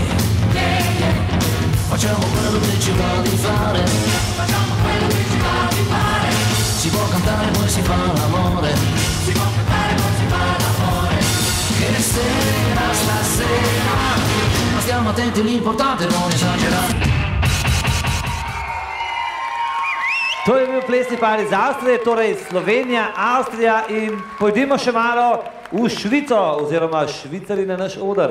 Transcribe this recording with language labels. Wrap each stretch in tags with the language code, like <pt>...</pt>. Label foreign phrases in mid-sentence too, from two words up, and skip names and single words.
<it>Facciamo quello che ci va di fare, si può cantare poi si fa l'amore, che sera stasera, ma stiamo attenti, l'importante è non esagerare.</it> <sl>To je bil plesni par iz Avstrije, torej Slovenija, Avstrija in pojdimo še malo v Švico, oziroma Švicari na naš oder.</sl>